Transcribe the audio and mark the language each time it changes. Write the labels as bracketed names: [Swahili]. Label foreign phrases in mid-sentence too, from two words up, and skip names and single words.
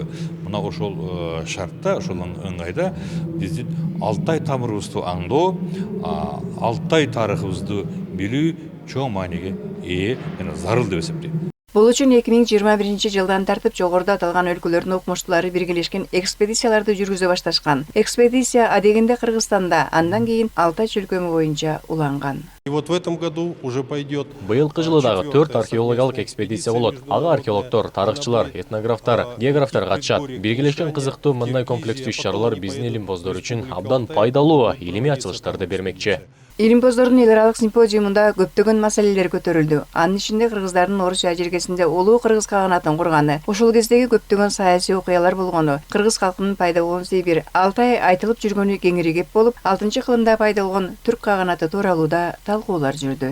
[Kyrgyz] Мына ошол шартта, ошол ыңгайда биздин Алтай тамырыбызды аңдоо, Алтай тарыхыбызды билүү чоң мааниге ээ жана зарыл деп эсептейм. Бул үчүн 2021-жылдан тартып жогоруда аталган өлкөлөрдүн окумуштуулары биргелешкен экспедицияларды жүргүзө башташкан. Экспедиция адегенде Кыргызстанда, андан кийин Алтай чөлкөмү боюнча уланган. [Russian] И вот в этом году уже пойдет. [Kyrgyz] Быйылкы жылы дагы 4 археологиялык экспедиция болот. Ага археологдор, тарыхчылар, этнографтар, географтар катышат. Биргелешкен кызыктуу мындай комплекстүү иш-чаралар биздин илимпоздор үчүн абдан пайдалуу илимий ачылыштарды бермекчи. Илимпоздордун эл аралык симпозиумунда көптөгөн маселелер көтөрүлдү. Анын ичинде кыргыздардын Орусия жергесинде улуу кыргыз каганатын курганы, ошол кездеги көптөгөн саясий окуялар болгону, кыргыз калкынын пайда болгон себеби, Алтай айтылып жүргөнү кеңири кеп болуп, 6-кылымда пайда болгон түрк каганаты тууралуу да талкуулар жүрдү.